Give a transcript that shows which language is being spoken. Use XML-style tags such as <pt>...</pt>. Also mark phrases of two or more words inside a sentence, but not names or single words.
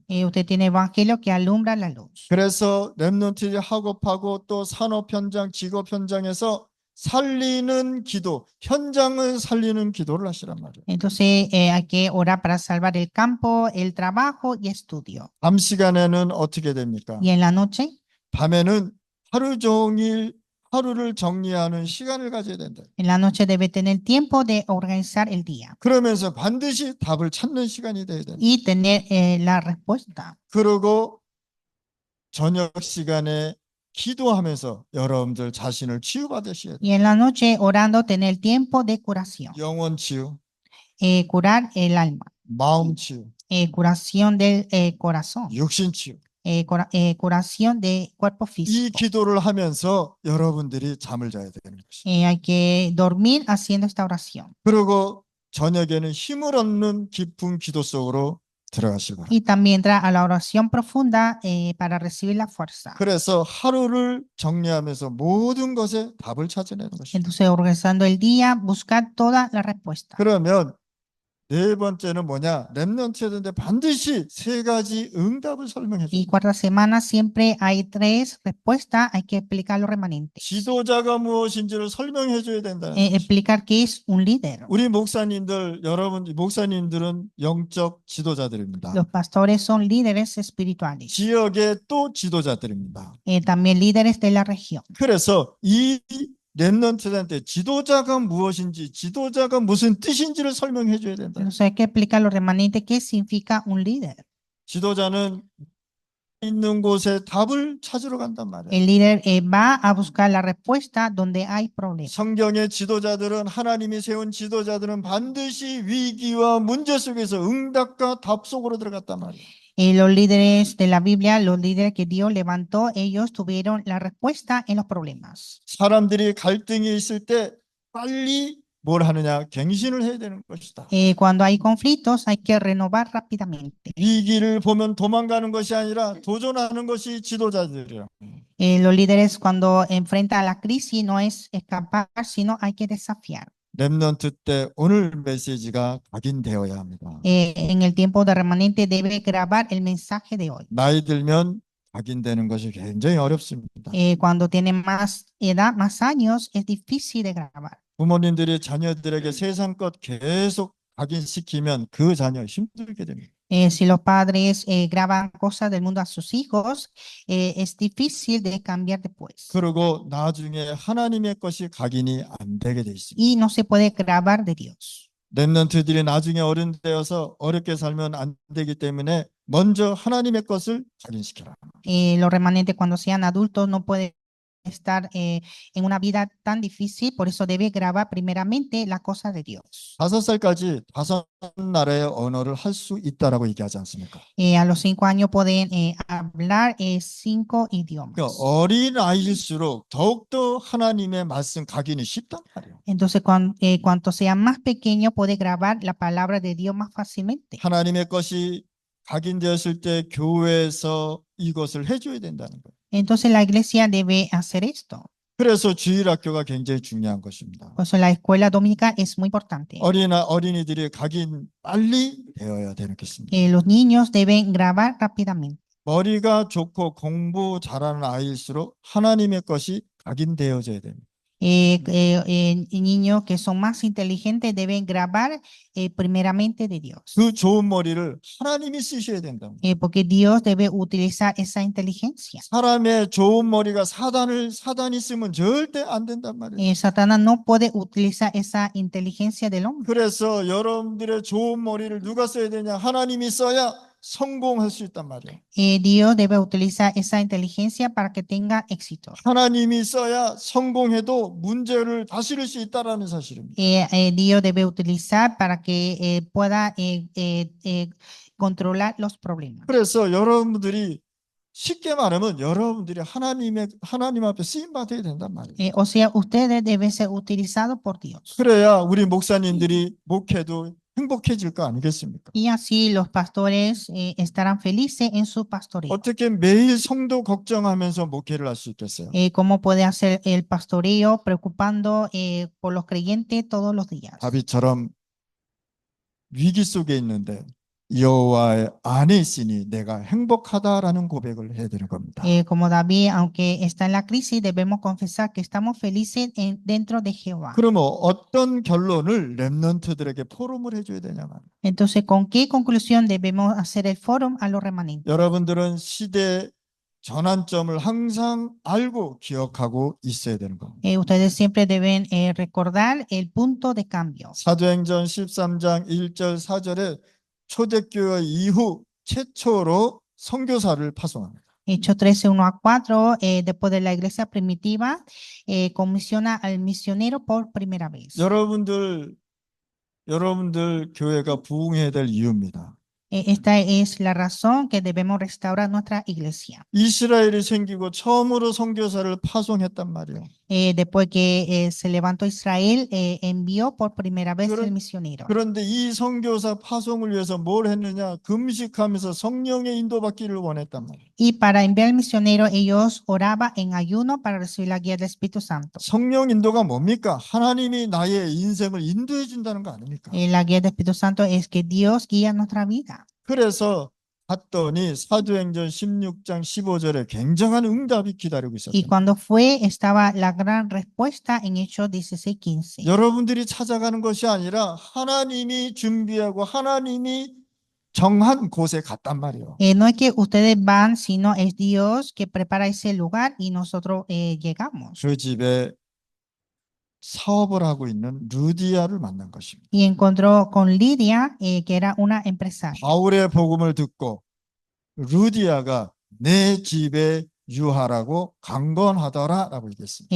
<es>Usted tiene evangelio que alumbra la luz.</es> <ko>그래서 렘넌트 학업하고 또 산업 현장, 직업 현장에서 살리는 기도, 현장을 살리는 기도를 하시란 말이에요.</ko> <es>Entonces hay que orar para salvar el campo, el trabajo y estudio.</es> <ko>밤 시간에는 어떻게 됩니까?</ko> <es>Y en la noche,</es> <ko>밤에는 하루 종일 하루를 정리하는 시간을 가져야 된다.</ko> <es>en la noche debe tener tiempo de organizar el día</es> <ko>그러면서 반드시 답을 찾는 시간이 돼야 된다.</ko> <es>y tener la respuesta.</es> <ko>그리고 저녁 시간에 기도하면서 여러분들 자신을 치유받으셔야 돼요.</ko> <es>Y en la noche orando tener tiempo de curación.</es> <ko>영혼 치유,</ko> <es>Curar el alma.</es> <ko>마음 치유,</ko> <es>Curación del corazón.</es> <ko>육신 치유.</ko> <es>Curación de cuerpo</es> <ko>이</ko> <es>físico.</es> <ko>기도를 하면서 여러분들이 잠을 자야 되는 것이에요.</ko> <es>Hay que dormir haciendo esta oración.</es> <ko>그리고 저녁에는 힘을 얻는 깊은 기도 속으로 들어가시기 바랍니다.</ko> <es>Y también entra a la oración profunda para recibir la fuerza.</es> <ko>그래서 하루를 정리하면서 모든 것에 답을 찾아내는 것입니다.</ko> <es>Entonces, organizando el día, buscar toda la respuesta.</es> <ko>그러면 네 번째는 뭐냐? 렘넌트였는데 반드시 세 가지 응답을 설명해</ko> <es>Y</es> <ko>줍니다.</ko> <es>cuarta semana siempre hay tres respuestas, hay que explicar los remanentes.</es> <ko>지도자가 무엇인지를 설명해 줘야 된다는 거죠.</ko> <es>Explicar qué es un líder.</es> <ko>우리 목사님들, 여러분 목사님들은 영적 지도자들입니다.</ko> <es>Los pastores son líderes espirituales,</es> <ko>지역의 또 지도자들입니다.</ko> <es>también líderes de la región.</es> <ko>그래서 이 렘넌트들한테 지도자가 무엇인지, 지도자가 무슨 뜻인지를 설명해 줘야 된다.</ko> <es>Entonces hay que explicar a los remanentes qué significa un líder.</es> <ko>지도자는 있는 곳에 답을 찾으러 간단 말이에요.</ko> <es>El líder va a buscar la respuesta donde hay problemas.</es> <ko>성경의 지도자들은, 하나님이 세운 지도자들은 반드시 위기와 문제 속에서 응답과 답 속으로 들어갔단 말이에요.</ko> <es>Los líderes de la Biblia, los líderes que Dios levantó, ellos tuvieron la respuesta en los problemas.</es> <ko>사람들이 갈등이 있을 때 빨리 뭘 하느냐? 갱신을 해야 되는 것이다.</ko> <es>Cuando hay conflictos, hay que renovar rápidamente.</es> <ko>위기를 보면 도망가는 것이 아니라 도전하는 것이 지도자들이에요.</ko> <es>Los líderes cuando enfrentan la crisis no es escapar, sino hay que desafiar.</es> <ko>렘넌트 때 오늘 메시지가 각인되어야 합니다.</ko> <es>En el tiempo de remanente debe grabar el mensaje de hoy.</es> <ko>나이 들면 각인되는 것이 굉장히 어렵습니다.</ko> <es>Cuando tienen más edad, más años, es difícil de grabar.</es> <ko>부모님들이 자녀들에게 세상 것 계속 각인시키면 그 자녀 힘들게 됩니다.</ko> <es>Si los padres graban cosas del mundo a sus hijos, es difícil de cambiar después.</es> <ko>그리고 나중에 하나님의 것이 각인이 안 되게 돼 있습니다.</ko> <es>Y no se puede grabar de Dios.</es> <ko>렘넌트들이 나중에 어른 되어서 어렵게 살면 안 되기 때문에 먼저 하나님의 것을 각인시켜라.</ko> <es>Los remanentes cuando sean adultos no pueden estar en una vida tan difícil, por eso debe grabar primeramente la cosa de Dios.</es> <ko>5살까지 5나라의 언어를 할 수 있다라고 얘기하지 않습니까?</ko> <es>A los 5 años pueden hablar 5 idiomas.</es> <ko>그러니까 어린 아이일수록 더욱더 하나님의 말씀 각인이 쉽단 말이에요.</ko> <es>Entonces, cuanto sea más pequeño, puede grabar la palabra de Dios más fácilmente.</es> <ko>하나님의 것이 각인되었을 때 교회에서 이것을 해줘야 된다는 거예요.</ko> <es>Entonces, la iglesia debe hacer esto.</es> <ko>그래서 주일학교가 굉장히 중요한 것입니다.</ko> <es>Por eso la escuela dominical es muy importante.</es> <ko>어린이들이 각인 빨리 되어야 되겠습니다.</ko> <es>Los niños deben grabar rápidamente.</es> <ko>머리가 좋고 공부 잘하는 아이일수록 하나님의 것이 각인되어져야 됩니다.</ko> <es>Niños que son más inteligentes deben grabar primeramente de Dios.</es> <ko>그 좋은 머리를 하나님이 쓰셔야 된다.</ko> <es>Porque Dios debe utilizar esa inteligencia.</es> <ko>사람의 좋은 머리가 사단이 쓰면 절대 안 된단 말이에요.</ko> <es>Satanás no puede utilizar esa inteligencia del hombre.</es> <ko>그래서 여러분들의 좋은 머리를 누가 써야 되냐? 하나님이 써야 성공할 수 있단 말이에요.</ko> <es>Dios debe utilizar esa inteligencia para que tenga éxito.</es> <ko>하나님이 써야 성공해도 문제를 다스릴 수 있다라는 사실입니다.</ko> <es>Dios debe utilizar para que pueda controlar los problemas.</es> <ko>그래서 여러분들이 쉽게 말하면 여러분들이 하나님 앞에 쓰임 받아야 된단 말이에요.</ko> <es>O sea, ustedes deben ser utilizados por Dios.</es> <ko>그래야 우리 목사님들이 목회도 행복해질 거 아니겠습니까?</ko> <es>Y así los pastores estarán felices en su pastoreo.</es> <ko>어떻게 매일 성도 걱정하면서 목회를 할 수 있겠어요?</ko> <es>¿Cómo puede hacer el pastoreo preocupando por los creyentes todos los días?</es> <ko>다윗처럼 위기 속에 있는데 여호와의 안에 있으니 내가 행복하다라는 고백을 해야 되는 겁니다.</ko> <es>Como David, aunque está en la crisis, debemos confesar que estamos felices dentro de Jehová.</es> <ko>그러면 어떤 결론을 렘넌트들에게 포럼을 해줘야 되냐면</ko> <es>Entonces, ¿con qué conclusión debemos hacer el foro a los remanentes?</es> <ko>여러분들은 시대 전환점을 항상 알고 기억하고 있어야 되는 겁니다.</ko> <es>Ustedes siempre deben recordar el punto de cambio.</es> <ko>사도행전 13장 1절 4절에 초대교회 이후 최초로 선교사를 파송합니다.</ko> <es>Hechos 13, 1 a 4, después de la iglesia primitiva, comisiona al misionero por primera vez.</es> <ko>여러분들 교회가 부흥해야 될 이유입니다.</ko> <es>Esta es la razón que debemos restaurar nuestra iglesia.</es> <ko>이스라엘이 생기고 처음으로 선교사를 파송했단 말이에요.</ko> <es>Después que se levantó Israel, envió por primera vez el</es> <ko>그런-</ko> <es>misionero.</es> <ko>그런데 이 선교사 파송을 위해서 뭘 했느냐? 금식하면서 성령의 인도받기를 원했단 말이에요.</ko> <es>Y para enviar el misionero, ellos oraban en ayuno para recibir la guía del Espíritu Santo.</es> <ko>성령 인도가 뭡니까? 하나님이 나의 인생을 인도해 준다는 거 아닙니까?</ko> <es>La guía del Espíritu Santo es que Dios guía nuestra vida.</es> <ko>그래서 갔더니 사도행전 16장 15절에 굉장한 응답이 기다리고</ko> <es>Y</es> <ko>있었던</ko> <es>cuando fue, estaba la gran respuesta en Hechos 16:15.</es> <ko>여러분들이 찾아가는 것이 아니라 하나님이 준비하고 하나님이 정한 곳에 갔단 말이에요.</ko> <es>No es que ustedes van, sino es Dios que prepara ese lugar y nosotros llegamos.</es> <ko>그 집에 사업을 하고 있는 루디아를 만난 것입니다.</ko> <es>Y encontró con Lidia, que era una empresaria.</es> <ko>바울의 복음을 듣고 루디아가 내 집에 유하라고 강권하더라라고 얘기했습니다.</ko>